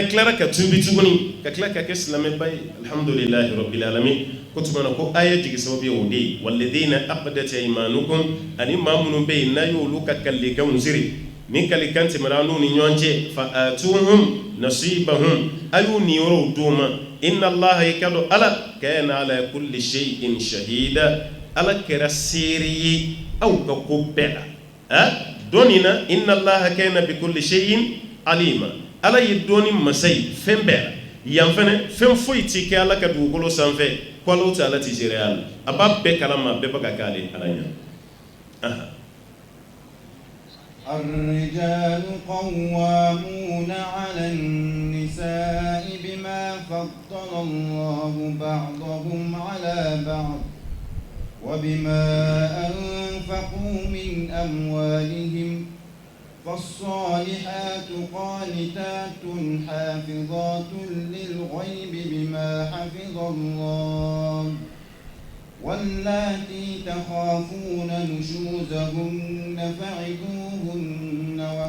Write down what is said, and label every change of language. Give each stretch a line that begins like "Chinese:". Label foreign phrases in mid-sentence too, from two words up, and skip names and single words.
Bambara: tilara ka tuubi tuguni ka tila ka kɛ silamɛba ye
Arabic: الحمد لله رب العالمين
Bambara: ko tuma na ko aya jigi sababu ye o de ye
Arabic: والذين عقدت أيمانكم
Bambara: ani maa minnu bɛ yen n'a y'olu ka kalikanw siri ni kalikan tɛmɛna n'u ni ɲɔgɔn cɛ
Arabic: فآتوهم نصيبهم
Bambara: a y'u niyɔrɔw d'u ma
Arabic: إن الله
Bambara: i ka dɔn ala
Arabic: كان على كل شيء شهيدا
Bambara: ala kɛra seere ye aw ka ko bɛɛ la dɔɔnin na
Arabic: إن الله كان بكل شيء عليما
Bambara: ala ye dɔɔnin masa ye fɛn bɛɛ la yan fɛnɛ fɛn foyi ti kɛ ala ka dugukolo sanfɛ ko ala tɛ ala ti seereya la a b'a bɛɛ kalama bɛɛ bɛ ka kɛ ale ala ɲɛ
Arabic: الرجال قوامون على النساء بما فضل الله بعضهم على بعض وبما أنفقوا من أموالهم فالصالحات قانتات حافظات للغيب بما حفظ الله واللاتي تخافون نشوزهن فعظوهن